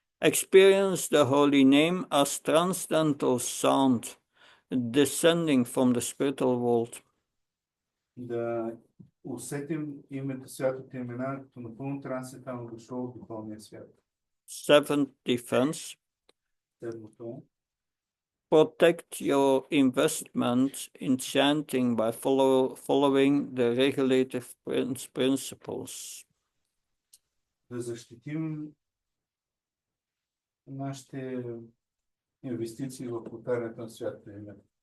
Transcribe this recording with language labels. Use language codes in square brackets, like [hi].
[en] experience the holy name as transcendental sound descending from the spiritual world. [bg] Да усетим името, святото имена, като напълно трансцендентално дошло от духовния свят. [en] Seventh defense. [bg] Седмото. [en] Protect your investment in chanting by following the regulative principles. [bg] Да защитим нашите инвестиции в повтарянето на святото име.